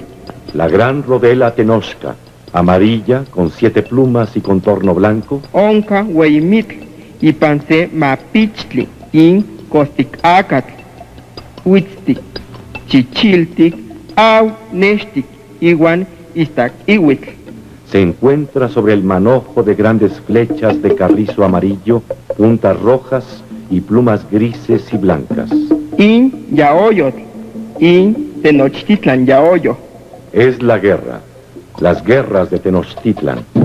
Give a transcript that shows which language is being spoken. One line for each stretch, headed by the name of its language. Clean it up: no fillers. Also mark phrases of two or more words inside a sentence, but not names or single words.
Spanish: La gran rodela Tenochca, amarilla, con 7 plumas y contorno blanco,
Nahuatl languages: Onca Huayimitl, Ipanse Mapichtli, in Costic Acatl, Huitztic, Chichiltic, Au, Neshtic, Iguan Istac Ihuitl,
Spanish: se encuentra sobre el manojo de grandes flechas de carrizo amarillo, puntas rojas y plumas grises y blancas.
Nahuatl languages: in Yaoyotl, in Tenochtitlan Yaoyo,
Spanish: Es la guerra, las guerras de Tenochtitlan.